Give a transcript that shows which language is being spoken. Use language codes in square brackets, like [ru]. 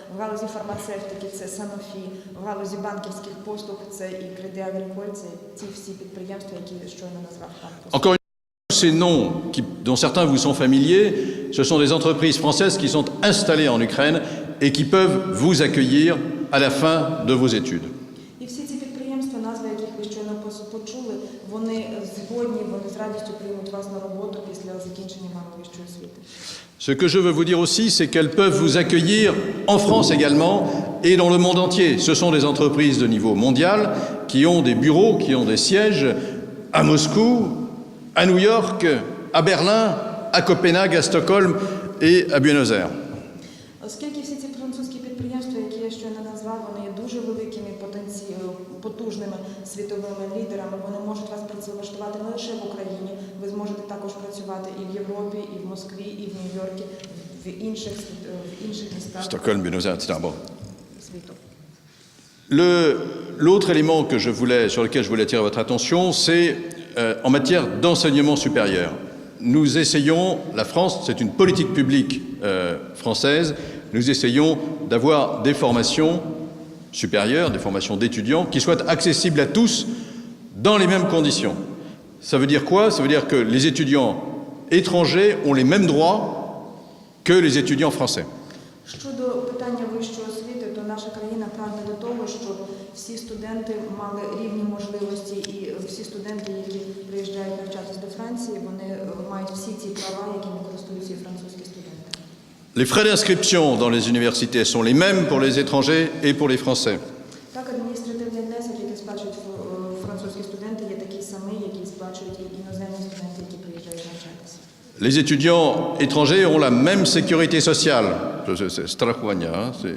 [uk] В галузі фармацевтики це Sanofi, в галузі банківських послуг це і Crédit Agricole, це ті всі підприємства, які щойно назвав пан Костя. [fr] Encore une fois, ces noms dont certains vous sont familiers, ce sont des entreprises françaises qui sont installées en Ukraine et qui peuvent vous accueillir à la fin de vos études. [uk] І всі ці підприємства, назви яких ви щойно почули, вони згодні, вони з радістю приймуть вас на роботу після закінчення вами вищої освіти. [fr] Ce que je veux vous dire aussi, c'est qu'elles peuvent vous accueillir en France également et dans le monde entier. Ce sont des entreprises de niveau mondial qui ont des bureaux, qui ont des sièges à Moscou, à New York, à Berlin, à Copenhague, à Stockholm et à Buenos Aires. [uk] Оскільки всі ці французькі підприємства, які я щойно назвав, вони є дуже великими, потужними світовими лідерами, вони можуть вас працевлаштувати не лише в Україні, ви зможете також працювати і в Європі, і в Москві, і в Нью-Йорку, в інших містах [fr] Stockholm, Buenos Aires, etc. Bon. [uk] світу. [fr] L'autre élément sur lequel je voulais attirer votre attention, c'est en matière d'enseignement supérieur. Nous essayons, la France, c'est une politique publique française, nous essayons d'avoir des formations supérieures, des formations d'étudiants qui soient accessibles à tous dans les mêmes conditions. Ça veut dire quoi? Ça veut dire que les étudiants étrangers ont les mêmes droits que les étudiants français. [uk] Щодо питання вищої освіти, то наша країна прагне до того, щоб всі студенти мали рівні можливості, і всі студенти, які приїжджають навчатись до Франції, вони мають всі ті права, якими користуються і французькі студенти. [fr] Les frais d'inscription dans les universités sont les mêmes pour les étrangers et pour les Français. [uk] Так, адміністративний внесок, який сплачують французькі студенти, є такий самий, який сплачують і іноземні студенти, які приїжджають навчатися. [fr] Les étudiants étrangers ont la même sécurité sociale. C'est страхування,